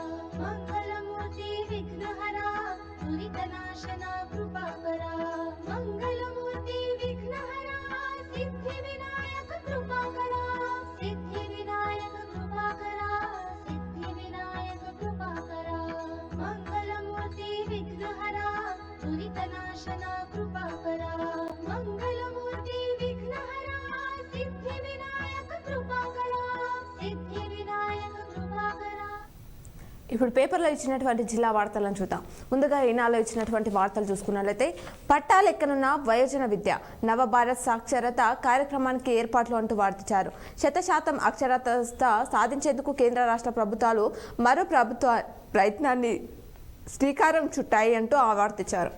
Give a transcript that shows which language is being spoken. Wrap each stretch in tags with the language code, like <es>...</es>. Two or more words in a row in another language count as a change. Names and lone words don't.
<mr>मंगलमूर्ति विघ्नहरा दुरितनाशना कृपाकरा मंगलमूर्ति विघ्नहरा सिद्धि विनायक कृपाकरा सिद्धि विनायक कृपाकरा सिद्धि विनायक कृपाकरा मंगलमूर्ति विघ्नहरा दुरितनाशना कृपाकरा मंगलमूर्ति विघ्नहरा सिद्धि विनायक कृपाकरा सिद्धि विनायक कृपाकरा।</mr> <te>ఇప్పుడు పేపర్లో ఇచ్చినటువంటి జిల్లా వార్తలను చూద్దాం. ముందుగా ఈనాలో ఇచ్చినటువంటి వార్తలు చూసుకున్నట్లయితే పట్టాలెక్కనున్న వయోజన విద్య నవభారత్ సాక్షరత కార్యక్రమానికి ఏర్పాట్లు అంటూ వార్తించారు. 100% అక్షరాస్యత సాధించేందుకు కేంద్ర రాష్ట్ర ప్రభుత్వాలు మరో ప్రభుత్వ ప్రయత్నాన్ని శ్రీకారం చుట్టాయి అంటూ వార్తించారు.</te>